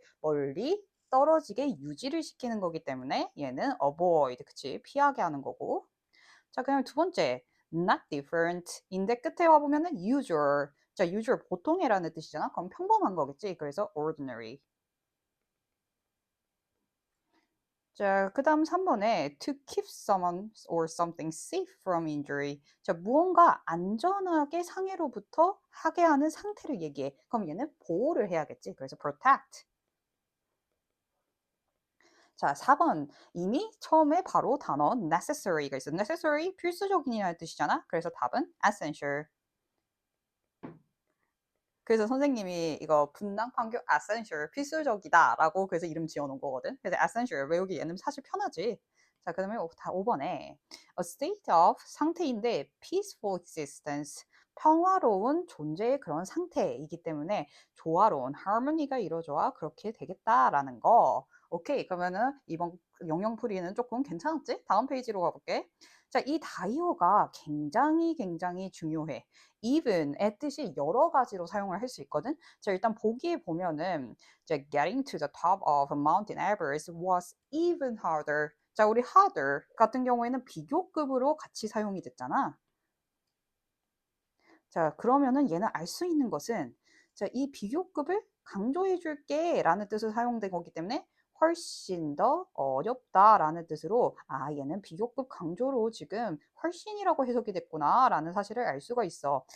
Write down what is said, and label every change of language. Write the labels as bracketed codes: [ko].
[ko] 멀리 떨어지게 유지를 시키는 거기 때문에 얘는 avoid 그치 피하게 하는 거고. 자, 그다음에 두 번째, [en] not different. [ko] 인데 끝에 와 보면은 usual. 자, usual 보통이라는 뜻이잖아. 그럼 평범한 거겠지. 그래서 ordinary. 자, 그다음 3번에 [en] to keep someone or something safe from injury. [ko] 자, 무언가 안전하게 상해로부터 하게 하는 상태를 얘기해. 그럼 얘는 보호를 해야겠지. 그래서 protect. 자, 4번. 이미 처음에 바로 단어 necessary가 있어. necessary 필수적인이라는 뜻이잖아. 그래서 답은 essential. 그래서 선생님이 이거 분당 판교 essential 필수적이다라고 그래서 이름 지어놓은 거거든. 그래서 essential 외우기 얘는 사실 편하지. 자, 그다음에 다 5번에 [en] a state of [ko] 상태인데 [en] peaceful existence [ko] 평화로운 존재의 그런 상태이기 때문에 조화로운 harmony가 이루어져야 그렇게 되겠다라는 거. 오케이, 그러면은 이번 영영풀이는 조금 괜찮았지? 다음 페이지로 가볼게. 자, 이 다이어가 굉장히 중요해. even의 뜻이 여러 가지로 사용을 할 수 있거든. 자, 일단 보기에 보면은 이제 [en] getting to the top of Mountain Everest was even harder. [ko] 자, 우리 harder 같은 경우에는 비교급으로 같이 사용이 됐잖아. 자, 그러면은 얘는 알 수 있는 것은 자, 이 비교급을 강조해 줄게라는 뜻으로 사용된 거기 때문에 훨씬 더 어렵다라는 뜻으로 아, 얘는 비교급 강조로 지금 훨씬이라고 해석이 됐구나라는 사실을 알 수가 있어.